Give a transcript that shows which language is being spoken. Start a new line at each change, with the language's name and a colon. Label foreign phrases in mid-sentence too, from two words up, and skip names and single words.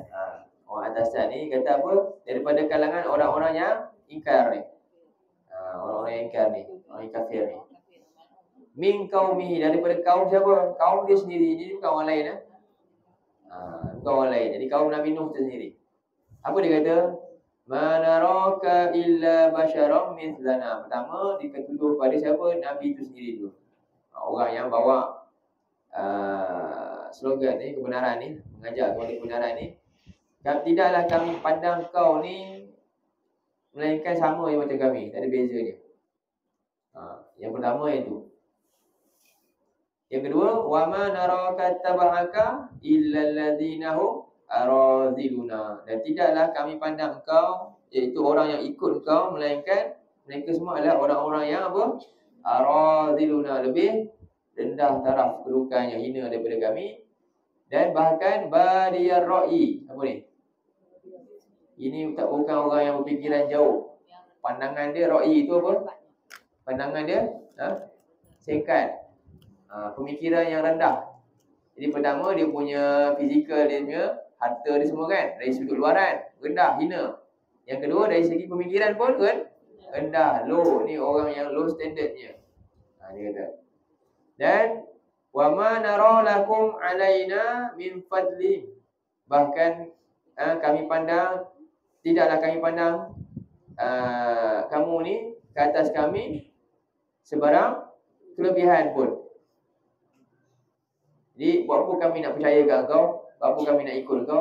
Malay: Orang atasan ni kata apa? Daripada kalangan orang-orang yang ingkar ni. Orang-orang yang ingkar ni, orang yang kafir ni.
Arabic: من قومه,
Malay: daripada kaum siapa? Kaum dia sendiri. Jadi bukan orang lain bukan orang lain. Jadi kaum Nabi Nuh tu sendiri. Apa dia kata?
Arabic: ما نراك إلا بشرا مثلنا.
Malay: Pertama dituduh pada siapa? Nabi itu sendiri dulu. Orang yang bawa slogan ni, kebenaran ni, mengajak kepada kebenaran ni. Tidaklah kami pandang kau ni melainkan sama yang macam kami, tak ada beza dia. Yang pertama itu. Yang kedua,
Arabic: وما نراك اتبعك إلا الذين هم أراذلنا.
Malay: Dan tidaklah kami pandang kau, iaitu orang yang ikut kau, melainkan mereka semua adalah orang-orang yang apa? Aradhiluna, lebih rendah taraf kedudukan yang hina daripada kami. Dan bahkan
Arabic: بادي الرأي.
Malay: Apa ni? Ini bukan orang yang berfikiran jauh. Pandangan dia ra'i itu apa? Pandangan dia singkat. Pemikiran yang rendah. Jadi pertama dia punya fizikal, dia punya harta dia semua kan, dari sudut luaran rendah, hina. Yang kedua dari segi pemikiran pun kan rendah, low. Ni orang yang low standardnya. Dia kata.
Arabic: Dan وما نرى لكم علينا من فضل.
Malay: Bahkan tidaklah kami pandang kamu ni ke atas kami sebarang kelebihan pun. Jadi buat apa kami nak percaya kat kau? Buat apa kami nak ikut kau?